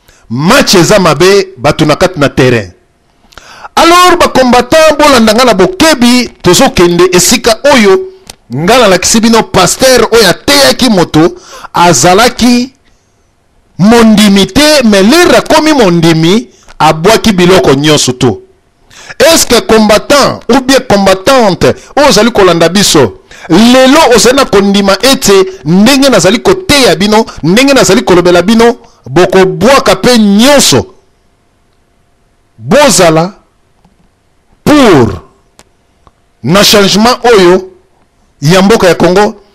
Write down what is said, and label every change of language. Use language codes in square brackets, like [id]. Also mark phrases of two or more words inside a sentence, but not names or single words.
[ln] Match eza mabe, bato na kati na terrain. Alors ba combattant bolanda nga na bokebi, tozokende esika oyo nga nalakisi bino pasteur oyo ateyaki moto, azalaki mondimi te, mais lere akomi mondimi, abwaki biloko nyonso tu. [fr] Est-ce que combattant ou bien combattante [ln] oyo ozali kolanda biso, lelo ozali na kondima ete ndenge nazali koteya bino, ndenge nazali kolobela bino, bokobwaka mpe nyonso? Bozala pour na changement oyo ya mboka ya Congo.